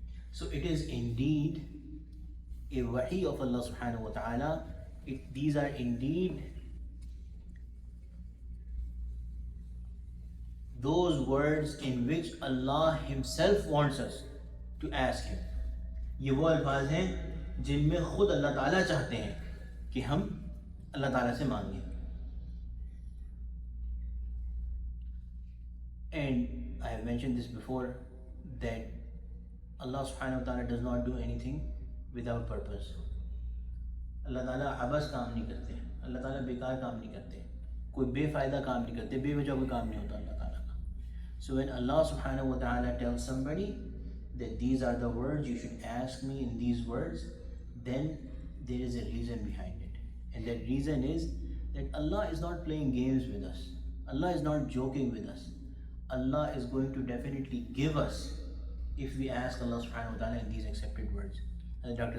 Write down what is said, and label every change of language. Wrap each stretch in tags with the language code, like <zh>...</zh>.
<en>So it is indeed a wahi of Allah subhanahu wa ta'ala. These are indeed those words in which Allah himself wants us to ask him.</en> <ur>یہ وہ الفاظ ہیں جن میں خود اللہ تعالیٰ چاہتے ہیں کہ ہم اللہ تعالیٰ سے مانگیں.</ur> <en>And I have mentioned this before that Allah subhanahu wa ta'ala does not do anything without purpose.</en> <ur>اللہ تعالیٰ عبث کام نہیں کرتے, اللہ تعالیٰ بیکار کام نہیں کرتے, کوئی بے فائدہ کام نہیں کرتے, بے وجہ کوئی کام نہیں ہوتا اللہ تعالیٰ کا.</ur> <en>So when Allah subhanahu wa ta'ala tells somebody that these are the words, you should ask me in these words, then there is a reason behind it. And that reason is that Allah is not playing games with us. Allah is not joking with us. Allah is going to definitely give us if we ask Allah subhanahu wa ta'ala in these accepted words. And Dr.</en>